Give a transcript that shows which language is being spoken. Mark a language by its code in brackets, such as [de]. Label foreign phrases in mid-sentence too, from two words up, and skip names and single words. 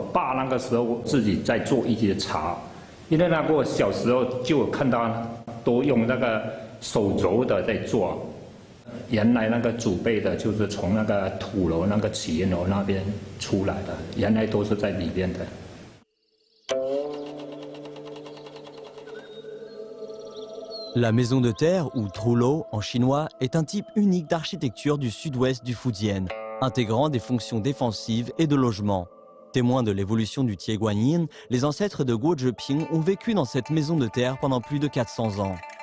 [zh] 爸那个时候自己在做一些茶，因为那个小时候就有看到都用那个手镯的在做，原来那个祖辈的就是从那个土楼那个起源楼那边出来的，原来都是在里边的。 [fr] La maison de terre, ou trullo en chinois, est un type unique d'architecture du sud-ouest du Fujian, intégrant des fonctions défensives et de logement. Témoins de l'évolution du Tieguanyin, les ancêtres de Guo Zheping ont vécu dans cette maison de terre pendant plus de 400 ans.